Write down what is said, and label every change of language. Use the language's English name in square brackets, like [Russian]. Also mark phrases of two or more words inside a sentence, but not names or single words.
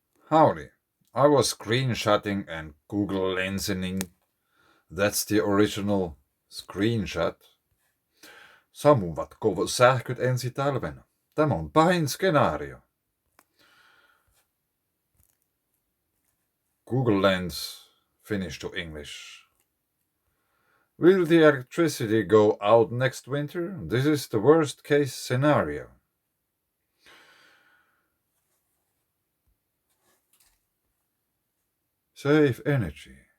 [English] Howdy. I was screenshotting and Google Lensening. That's the original screenshot. [Finnish] Sammuvat sähköt ensi talvena. Tämä on pahin skenaario. [English] Google Lens, Finnish to English. Will the electricity go out next winter? This is the worst case scenario. Save energy.